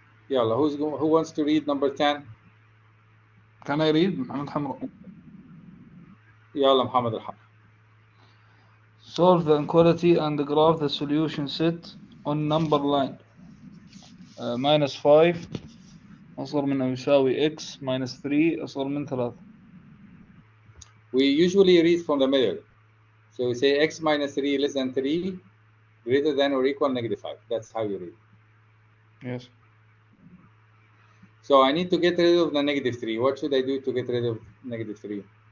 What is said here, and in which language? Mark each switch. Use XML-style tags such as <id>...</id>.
<en>Yalla, who wants to read number 10? Can I read? محمد حمراء. Yalla, Muhammad al-Haq. Solve the inequality and graph the solution set on number line.</en> <ar>-5 أصغر من أو يساوي x -3 أصغر من 3.</ar> <en>We usually read from the middle. So we say x minus 3 less than 3 greater than or equal -5. That's how you read. Yes. So I need to get rid of the -3. What should I do to get rid of -3?</en>